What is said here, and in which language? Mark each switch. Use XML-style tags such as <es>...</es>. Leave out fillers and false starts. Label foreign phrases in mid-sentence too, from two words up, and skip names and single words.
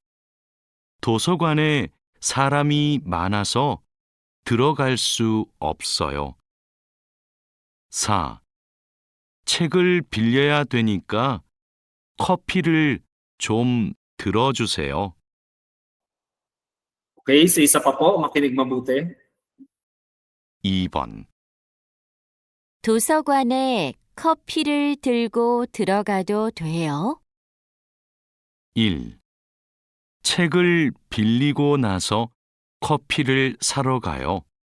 <ko>도서관에 사람이 많아서 들어갈 수 없어요. 4. 책을 빌려야 되니까 커피를 좀 들어주세요.</ko> <tl>Okay, so isa pa po, makinig mabuti.</tl> <ko>2번 도서관에 커피를 들고 들어가도 돼요? 1. 책을 빌리고 나서 커피를 사러 가요.</ko>